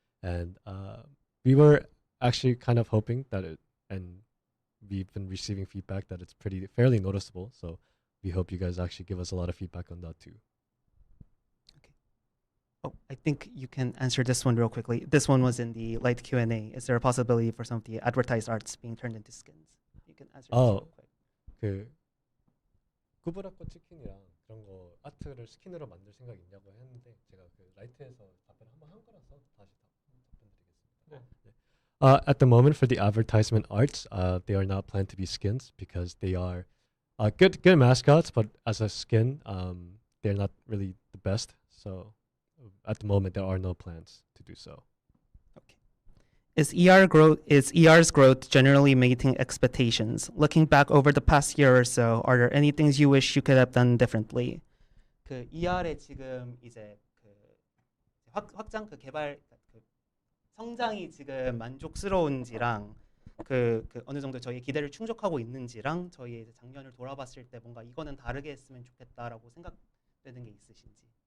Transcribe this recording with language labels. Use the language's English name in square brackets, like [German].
[English] And we were actually kind of hoping that and we've been receiving feedback that it's fairly noticeable. So we hope you guys actually give us a lot of feedback on that too. Oh, I think you can answer this one real quickly. This one was in the light Q&A. Is there a possibility for some of the advertised arts being turned into skins? You can answer this real quick. [Korean] 그 꾸브라꽃 치킨이랑 그런 거 아트를 스킨으로 만들 생각 있냐고 했는데 제가 그 라이트에서 답변 한번 한 거라서 다시 답변드리겠습니다. [English] At the moment for the advertisement arts, they are not planned to be skins because they are good mascots, but as a skin, they're not really the best. So at the moment, there are no plans to do so. Is ER's growth generally meeting expectations? Looking back over the past year or so, are there any things you wish you could have done differently? [Korean] 그 ER의 지금 이제 그 확장 그 개발 그 성장이 지금 만족스러운지랑 그 어느 정도 저희 기대를 충족하고 있는지랑 저희 이제 작년을 돌아봤을 때 뭔가 이거는 다르게 했으면 좋겠다라고 생각되는 게 있으신지.